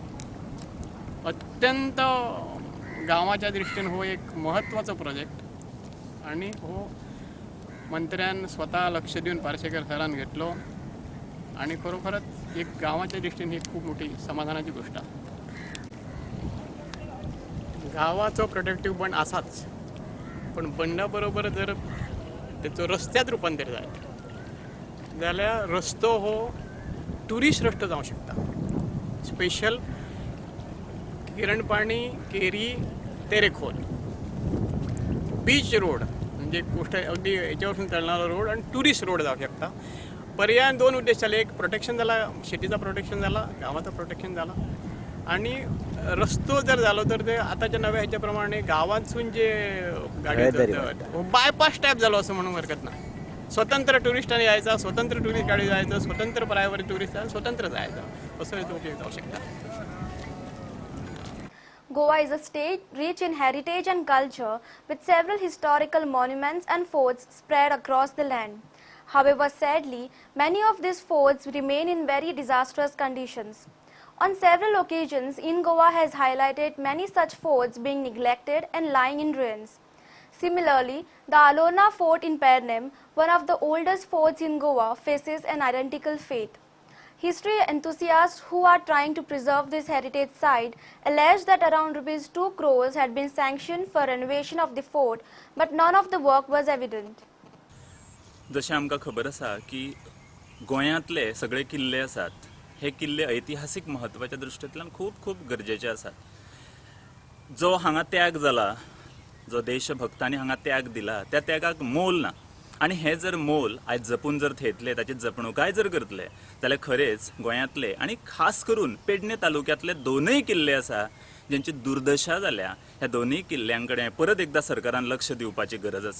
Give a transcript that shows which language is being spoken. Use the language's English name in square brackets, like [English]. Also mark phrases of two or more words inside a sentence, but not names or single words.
[Konkani] अत्यंत गावाच्या दृष्टीने हो एक महत्त्वाचा प्रोजेक्ट आणि हो मंत्र्यान स्वतः लक्ष देऊन पार्सेकर सरान घेतलो आणि खरोखरच एक गावाच्या दृष्टीने ही खूप मोठी समाधानाची गोष्ट आहे. गावाचो [English] protective bund [Konkani] असाच, पण बंडाबरोबर जर त्याचं रस्त्यात रूपांतर जायत जाल्यार रस्तो हो टुरिस्ट रस्तो जावं शकता. स्पेशल किरणपाणी केरी तेरेखोल [English] beach road [Konkani] म्हणजे गोष्ट अगदी याच्यावरून चालणारा रोड आणि [English] tourist road [Konkani] जाऊ शकता. पर्याय 2 उद्देश झाले, एक प्रोटेक्शन झाला, शेतीचा प्रोटेक्शन झाला, गावाचा प्रोटेक्शन झाला आणि रस्तो जर झालो तर ते आताच्या नव्या ह्याच्याप्रमाणे गावातून जे गाडी [English] bypass type [Konkani] झालो असं म्हणून हरकत नाही. स्वतंत्र टुरिस्टांनी यायचा, स्वतंत्र टुरिस्ट गाडी जायचं, स्वतंत्र [English] private tourist [Konkani] स्वतंत्र जायचं असं जाऊ शकता. [English] Goa is a state rich in heritage and culture with several historical monuments and forts spread across the land. However, sadly, many of these forts remain in very disastrous conditions. On several occasions, in Goa has highlighted many such forts being neglected and lying in ruins. Similarly, the Alona Fort in Pernem, one of the oldest forts in Goa, faces an identical fate. History enthusiasts who are trying to preserve this heritage site allege that around ₹2 crores had been sanctioned for renovation of the fort, but none of the work was evident. [Konkani] जशें आमकां खबर आसा की गोंयांतले सगळे किल्ले आसात, हे किल्ले ऐतिहासीक महत्वाच्या दृश्टींतल्यान खूब खूब गरजेचे आसात. जो हांगा त्याग जाला, जो देशभक्तांनी हांगा त्याग दिला, त्या त्यागाक मोल ना आणि हे जर मोल आयज जपून जर थेयतले, ताची जपणूकाय जर करतले जाल्यार खरेंच गोंयांतले आणि खास करून पेडणे तालुक्यांतले 2 किल्ले आसा ज्यांची दुर्दशा जाल्या, ह्या 2 किल्ल्यांकडे परत एकदा सरकारान लक्ष दिवपाची गरज आसा.